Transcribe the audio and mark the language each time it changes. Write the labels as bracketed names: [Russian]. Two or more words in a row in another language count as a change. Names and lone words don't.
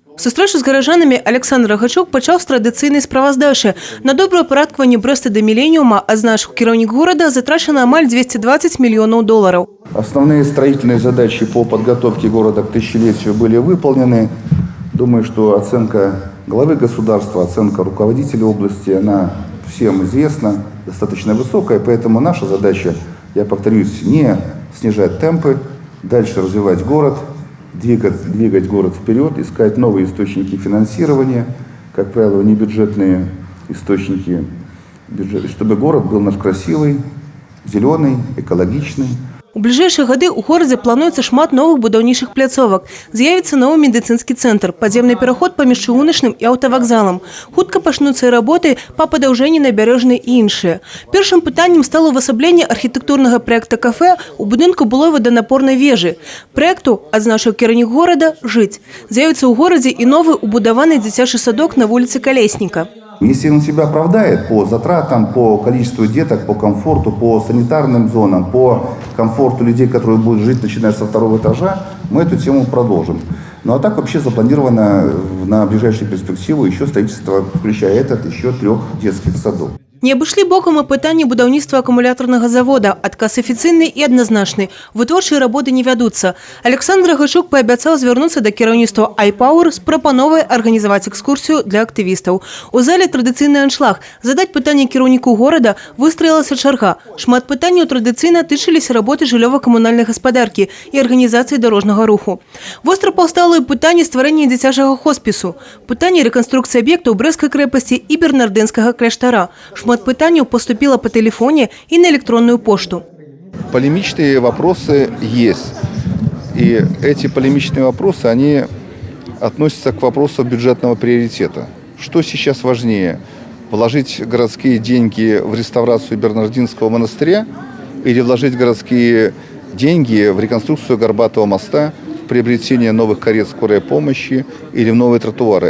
[Belarusian] Сустрэчу з гаражанамі Александр Рагачук пачаў з традыцыйнай справаздачы. На добрае парадкаванне Брэста да міленіума, адзначыў кіраўнік горада, затрачана амаль 220 [Russian] миллионов долларов. Основные строительные задачи по подготовке города к тысячелетию были выполнены. Думаю, что оценка главы государства, оценка руководителей области, она всем известна, достаточно высокая. Поэтому наша задача, я повторюсь, не снижать темпы, дальше развивать город, двигать город вперед, искать новые источники финансирования, как правило, небюджетные источники, чтобы город был наш красивый, зеленый, экологичный. [Belarusian] У бліжэйшыя гады ў горадзе плануецца шмат новых будаўнічых пляцовак. З'явіцца новы медыцынскі цэнтр, падземны пераход паміж чыгуначным і аўтавакзалам. Хутка пачнуцца і работы па падаўжэнні набярэжнай і іншыя. Першым пытаннем стало ўвасабленне архітэктурнага праекта кафе у будынку былой ваданапорнай вежы. Праекту, адзначыў кіраўнік горада, жыць. З'явіцца ў горадзе і новы убудаваны дзіцячы садок на вуліцы Калесніка. [Russian] Если он себя оправдает по затратам, по количеству деток, по комфорту, по санитарным зонам, по комфорту людей, которые будут жить, начиная со второго этажа, мы эту тему продолжим. Ну а так вообще запланировано на ближайшую перспективу еще строительство, включая этот, еще 3 детских садов. [Belarusian] Не абышлі бокам і пытанне будаўніцтва акумуляторнага завода. Адказ афіцыйны і адназначны. Вытворчыя работы не вядуцца. Александр Рагачук паабяцаў звярнуцца да кіраўніцтва iPower з прапановай арганізаваць экскурсію для актывістаў. У зале традыцыйны аншлаг. Задаць пытанне кіраўніку горада выстраілася чарга. Шмат пытанняў традыцыйна тычыліся работы жыллёва-камунальнай гаспадаркі і арганізацыі дарожнага руху. Востра паўстала і пытанне стварэння дзіцячага хоспісу. Пытанне рэканструкцыі аб'ектаў Брэсцкай крэпасці і Бернардынскага кляштара. [Russian] Шмат пытанняў поступило по телефоне и на электронную пошту. Полемичные вопросы есть. И эти полемичные вопросы, они относятся к вопросу бюджетного приоритета. Что сейчас важнее? Вложить городские деньги в реставрацию Бернардинского монастыря или вложить городские деньги в реконструкцию Горбатого моста, в приобретение новых карет скорой помощи или в новые тротуары?